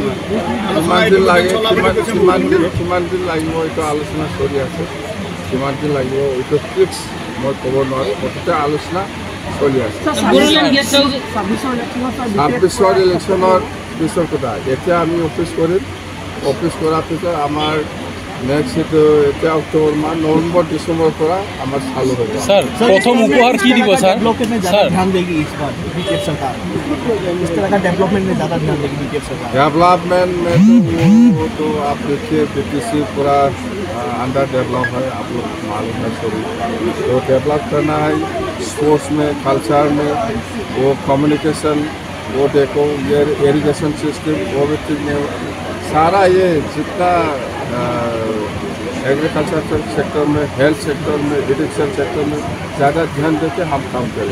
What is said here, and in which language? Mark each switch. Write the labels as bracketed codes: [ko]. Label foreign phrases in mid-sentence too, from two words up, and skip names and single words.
[as] কিমান দিন লাগিব এইটো আলোচনা চলি আছে কিমান দিন লাগিব এইটো ফিক্স মই ক'ব নোৱাৰোঁ মুঠতে আলোচনা চলি আছে 26 ইলেকশ্যনৰ পিছৰ কথা এতিয়া আমি অফিচ কৰিম অফিচ কৰাৰ পিছত আমাৰ নেক্সট এইটো এতিয়া অক্টোবৰ মাহ নৱেম্বৰ ডিচেম্বৰৰ পৰা আমাৰ চালু হ'ব [hi] सर प्रथम उपहार की দিব सर डेवलपमेंट में ज़्यादा ध्यान देगी इस बार बीजेपी सरकार इस तरह का डेवलपमेंट में ज़्यादा ध्यान देगी बीजेपी सरकार डेवलपमेंट में तो आप देखिए BTC पूरा अंडर डेवलप है आप लोग मालूम है सभी तो डेवलप करना है स्पोर्ट्स में कल्चर में वो कम्युनिकेशन वो देखो ये इरिगेशन सिस्टम वो भी ठीक नहीं सारा ये जितना एग्रीकल्चर सेक्टर में हेल्थ सेक्टर में एजुकेशन सेक्टर में ज़्यादा ध्यान देके हम काम करें